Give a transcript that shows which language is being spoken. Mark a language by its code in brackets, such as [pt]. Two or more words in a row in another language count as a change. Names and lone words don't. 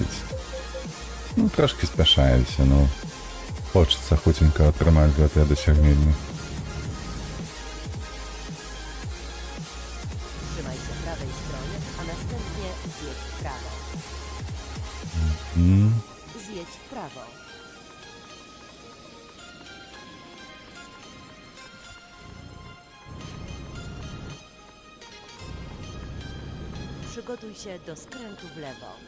[be] Ну, трошки спяшаемся, [ru] но хочется [be] хутенько атрымаць гэтае дасягненне. [pl] Trzymaj się prawej strony, a następnie zjedź w prawo. Zjedź w prawo. Przygotuj się do skrętu w lewo.